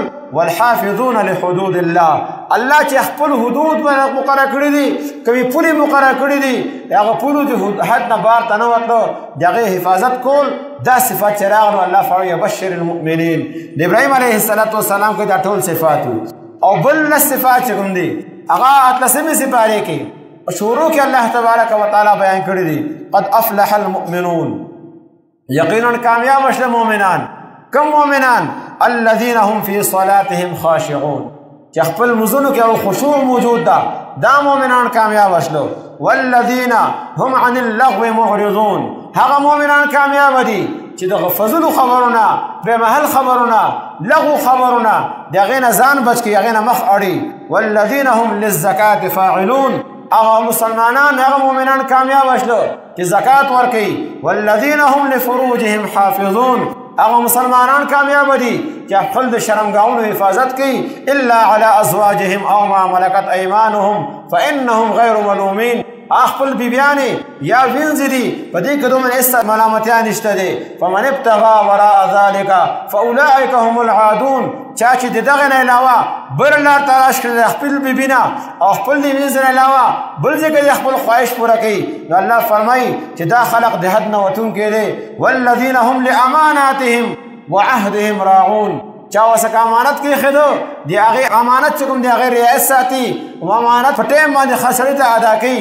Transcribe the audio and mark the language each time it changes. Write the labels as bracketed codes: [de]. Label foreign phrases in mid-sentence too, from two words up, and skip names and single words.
[ar] والحافظون لحدود الله [ps] الله چې خپل حدود مقرره کړي دي، کومې پولې مقرره کړي دي هغه پولو د حد نه بار ته نه وتلو د هغې حفاظت کول. دا صفات چې راغلو الله فرمایي [ar] بشر المؤمنین. [ps] د ابراهیم علیه السلام کې دا ټول صفات او بل لس صفات چې کوم دي هغه 18 سپارې کې شروع کې الله تبارک و تعالی بیان کړي دي. [ar] قد افلح المؤمنون [ps] یقینا کامیاب شول مؤمنان. کم مؤمنان؟ [ar] الذين هم في صلاتهم خاشعون [ps] چې خپل مزونو کې او خشوع موجود ده، دا مؤمنان کامیاب شلو. [ar] والذین هم عن اللغو معرضون [ps] هغه مؤمنان کامیاب دي چې د فضلو خبرونه، بے محل خبرونه، لغو خبرونه د هغې نه ځان بچ کړي، هغې نه مخ اړي. [ar] والذین هم للزکاة فاعلون [ps] هغه مسلمانان هغه مؤمنان کامیاب شلو چې زکات ورکوي. [ar] والذین هم لفروجهم حافظون [ps] هغه مسلمانان کامیاب دي چې خپل د شرمګاهونو حفاظت کوي. [ar] الا على ازواجهم او ما ملکت ایمانهم فانهم غیر ملومین [ps] خپل بیبیانې یا وینځې دي په دې کې دومره هېڅ ملامتیا نشته دی. [ar] فمن ابتغى وراء ذلك فاولئک هم العادون [ps] چا چې د دغه نه علاوه بل لار تلاش کړي د خپل بیبي نه او خپل د وینځ نه علاوه بل ځای کې د خپل خواهش پوره کوي، نو الله فرمایي چې دا خلق د حد نه وتونکي دی. [ar] والذین هم لاماناتهم وعهدهم راعون [ps] چا وسک امانت کې خدو دی هغې امانت چې کوم دی هغې رعایت ساتي او امانت په ټیم باندې ښه سړي ته ادا کوي.